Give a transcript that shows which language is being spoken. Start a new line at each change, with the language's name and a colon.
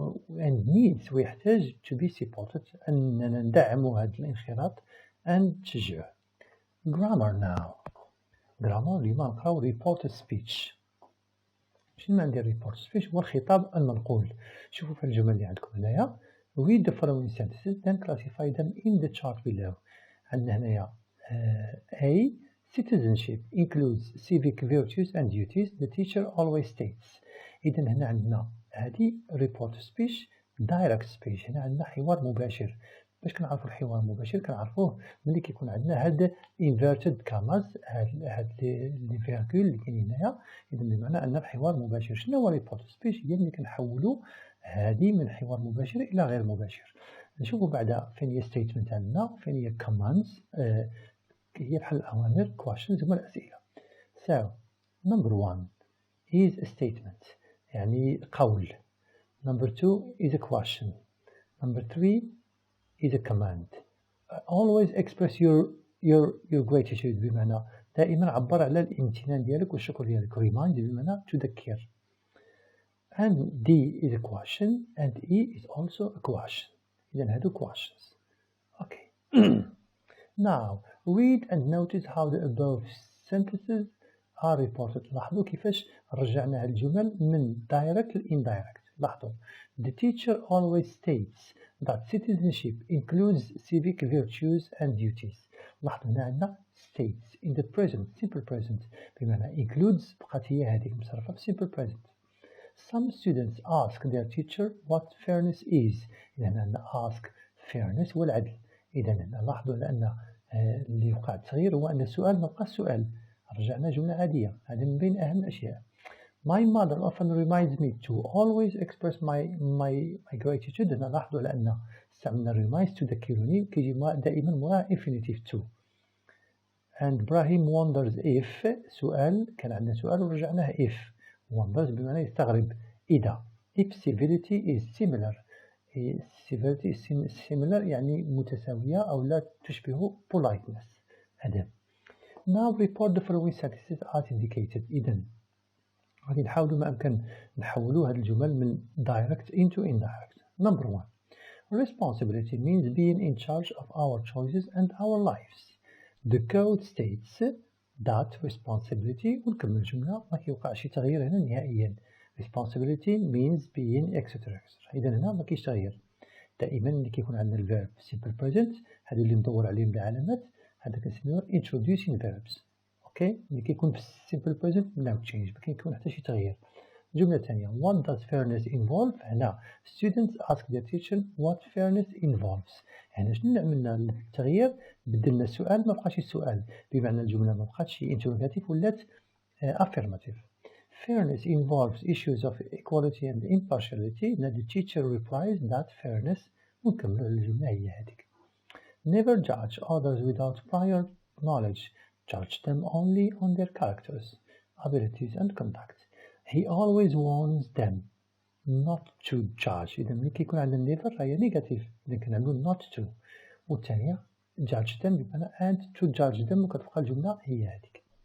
English: And needs
Arabic: ويحتاج
English: to be supported،
Arabic: أننا ندعموا هذا الانخراط
English: and
Arabic: تشجعه.
English: Grammar now. Grammar
Arabic: اليوم نقراو
English: report speech.
Arabic: شنو معنى ندير report speech؟ هو الخطاب المنقول. شوفوا في الجمل اللي عندكم هنايا
English: read the following sentences then classify them in the chart below.
Arabic: عندنا هنايا A.
English: Citizenship includes civic virtues and duties the teacher always states.
Arabic: إذن هنا عندنا هذه report speech direct speech. هنا عندنا حوار مباشر. باش كنعرفوا الحوار المباشر كنعرفوه ملي كيكون عندنا هاد inverted commas، هاد لي فيرغول اللي كاينين هنايا. اذا بمعنى ان الحوار مباشر. شنو هو ريبورت سبيش؟ هي ملي كنحولوا هذه من حوار مباشر الى غير مباشر. نشوفوا بعدا فين هي ستيتمنت عندنا، فين هي commands، هي بحال الاوامر questions هما الاسئله.
English: So number 1 is a statement
Arabic: يعني قول.
English: number 2 is a question. number 3 is a command. Always express your gratitude
Arabic: بمعنى دائما عبر على الامتنان ديالك والشكر ديالك. remind بمعنى تذكر.
English: and D is a question and E is also a question.
Arabic: إذن هادو questions.
English: Okay. Now read and notice how the above sentences are reported.
Arabic: لاحظوا كيفاش رجعنا هاد الجمل من direct ل indirect. لاحظوا
English: the teacher always states that citizenship includes civic virtues and duties.
Arabic: لاحظوا هنا عندنا states in the present simple present بمعنى includes بقات هي هذيك مصرفة في simple present.
English: Some students ask their teacher what fairness is.
Arabic: إذا هنا ask fairness هو العدل. إذا هنا لاحظوا لأن اللي وقع التغيير هو أن السؤال ما بقاش سؤال، رجعنا جملة عادية. هذا من بين أهم الأشياء.
English: My mother often reminds me to always express my gratitude.
Arabic: هنا لاحظوا لأن استعملنا reminds تذكرني وكيجي دائما مع infinitive to.
English: And Ibrahim wonders if
Arabic: سؤال كان عندنا سؤال ورجعناه if.
English: wonders
Arabic: بمعنى يستغرب إذا.
English: if civility is similar. civility is similar
Arabic: يعني متساوية أو لا تشبه politeness أدب.
English: Now report the following sentences as indicated.
Arabic: إذن غادي نحاولوا ما أمكن نحولوا هذه الجمل من direct into indirect.
English: Number 1. Responsibility means being in charge of our choices and our lives. The code states that responsibility
Arabic: ونكمل الجملة ما كيوقعش تغيير هنا نهائيا.
English: Responsibility means being etc.
Arabic: إذا هنا ما كاينش تغيير. دائما اللي كيكون عندنا الفيرب simple present هذا اللي ندور عليهم بالعلامات هذا كنسميوه introducing verbs. اوكي اللي كيكون في simple present
English: no change
Arabic: ما كيكون حتى شي تغيير. الجملة الثانية
English: what does fairness involve؟ هنا students ask their teacher what fairness involves.
Arabic: يعني شنو عملنا التغيير؟ بدلنا السؤال ما بقاش السؤال، بمعنى الجملة ما بقاتش interrogative ولات affirmative.
English: Fairness involves issues of equality and impartiality. Now the teacher replies that fairness
Arabic: ونكملوا الجملة هي هذيك.
English: Never judge others without prior knowledge. Judge them only on their characters, abilities and conduct. He always warns them not to judge.
Arabic: إذا ملي كيكون عندنا never فهي negative، إذا كنعملو not to. والثانية judge them بمعنى
English: and to judge them
Arabic: وكتبقى الجملة هي هذيك.